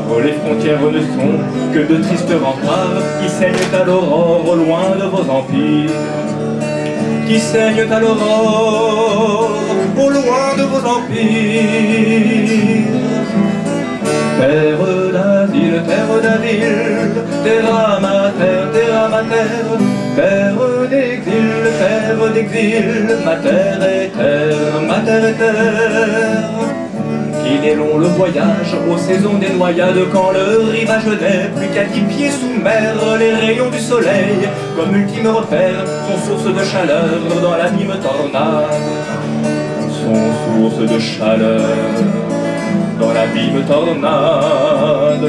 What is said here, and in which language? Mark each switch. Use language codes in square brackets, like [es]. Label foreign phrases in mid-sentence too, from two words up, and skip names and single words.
[fr] Les frontières ne sont que de tristes remparts qui saignent à l'aurore au loin de vos empires. Qui saignent à l'aurore au loin de vos empires. Terre d'asile, [la] terra mater, [fr] terre d'exil, mater et terre, Il est long le voyage aux saisons des noyades, quand le rivage n'est plus qu'à 10 pieds sous mer. Les rayons du soleil, comme ultime repère, sont source de chaleur dans l'abîme tornade. Sont source de chaleur dans l'abîme tornade.